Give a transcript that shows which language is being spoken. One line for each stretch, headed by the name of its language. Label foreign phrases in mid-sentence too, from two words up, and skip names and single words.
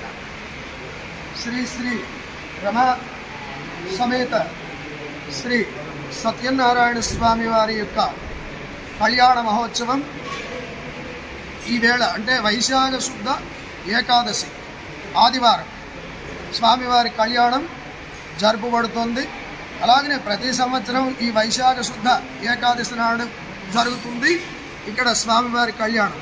Telugu: శ్రీ శ్రీ రమా సమేత శ్రీ సత్యనారాయణ స్వామి వారి యొక్క కళ్యాణ మహోత్సవం ఈ వేళ అంటే వైశాఖ శుద్ధ ఏకాదశి ఆదివారం స్వామివారి కళ్యాణం జరుపబడుతుంది. అలాగనే ప్రతి సంవత్సరం ఈ వైశాఖ శుద్ధ ఏకాదశి నాడు జరుగుతుంది ఇక్కడ స్వామివారి కళ్యాణం.